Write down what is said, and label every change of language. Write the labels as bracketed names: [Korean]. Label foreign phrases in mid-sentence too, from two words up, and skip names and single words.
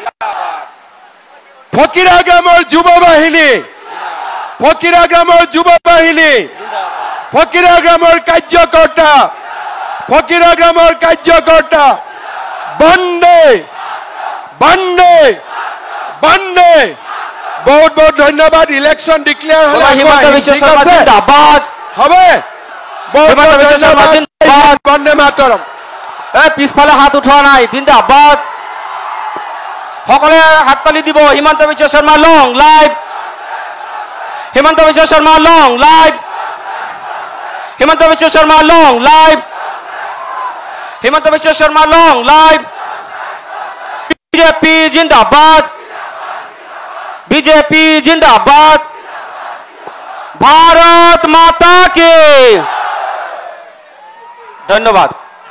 [Assamese] ফকিরাগামৰ যুৱ বাহিনী ফকিরাগামৰ কাৰ্যকৰ্তা বন্দে बहुत ধন্যবাদ ইলেকশন ডিক্লেয়ার হলে হবে বন্দে মাতরম পিছফালে হাত উঠোৱা নাই জিন্দাবাদ সকলে হাততালি দিব হিমন্ত বিশ্ব শর্মা [English] long live [Assamese] হিমন্ত বিশ্ব শর্মা [English] long live [Assamese] হিমন্ত বিশ্ব শর্মা [English] long live [Assamese] হিমন্ত বিশ্ব শর্মা [English] long live [Hindi] बीजेपी जिंदाबाद बीजेपी जिंदाबाद भारत माता की धन्यवाद।